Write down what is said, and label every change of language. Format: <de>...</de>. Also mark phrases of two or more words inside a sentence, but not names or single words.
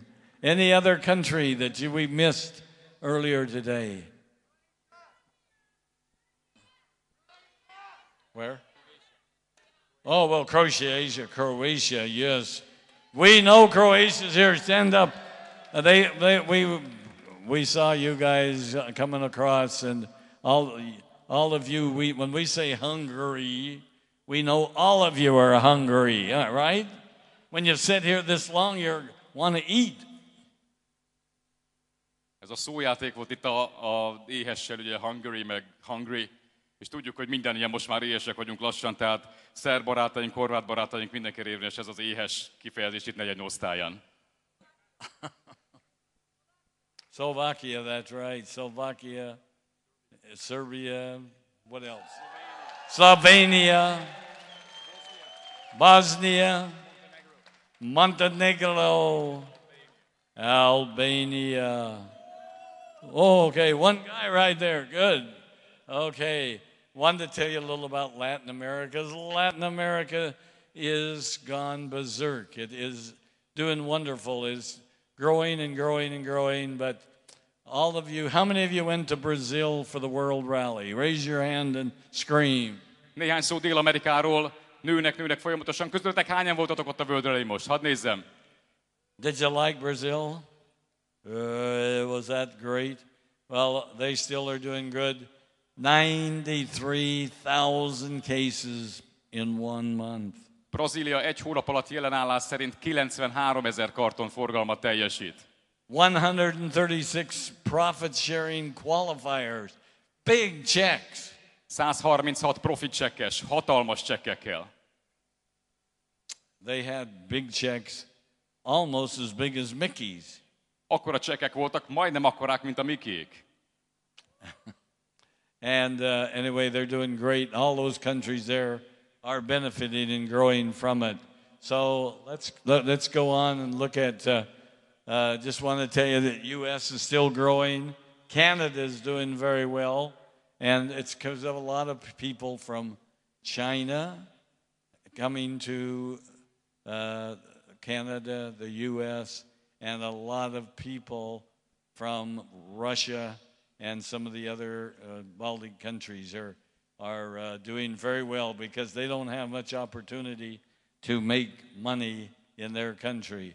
<en>Any other country that we missed earlier today? Where? Oh, well, Croatia, yes. We know Croatia's here. Stand up. We saw you guys coming across, and all of you. When we say Hungary, we know all of you are hungry, right? When you sit here this long, you want to eat.</en> <hu>Ez a szójáték volt itt a éhessel, ugye Hungary meg Hungry, és tudjuk, hogy mindannyian most már éhesek vagyunk lassan, tehát szerb barátaink, horvát barátaink, mindenkire érvényes ez az éhes kifejezés itt 4. osztályán.</hu> <en>Slovakia, that's right. Slovakia, Serbia, what else? Slovenia, Bosnia, Montenegro, Albania. Oh, okay, one guy right there. Good. Okay. Wanted to tell you a little about Latin America. Latin America is gone berserk. It is doing wonderful. It's growing and growing and growing, but all of you, how many of you went to Brazil for the World Rally? Raise your hand and scream.</en> <hu>Néhány szó Dél-Amerikáról, nőnek folyamatosan. Közületek hányan voltatok ott a World Rally most? Hadd nézzem.</hu> <en>Did you like Brazil? Was that great? Well, they still are doing good. 93,000 cases in 1 month.</en> <hu>Brazília egy hónap alatt jelenállás szerint 93 000 karton forgalmat teljesít.</hu> <en>136 profit-sharing qualifiers. Big checks.</en> <hu>136 profit csekkes, hatalmas csekkekkel.</hu> <en>They had big checks almost as big as Mickey's.</en> <hu>Akkora csekkek voltak, majdnem akkorák, mint a Mickeyék.</hu> <en>And anyway, they're doing great. All those countries there are benefiting and growing from it. So let's go on and look at, just want to tell you that U.S. is still growing. Canada is doing very well. And it's because of a lot of people from China coming to Canada, the U.S., and a lot of people from Russia and some of the other Baltic countries are doing very well because they don't have much opportunity to make money in their country.</en>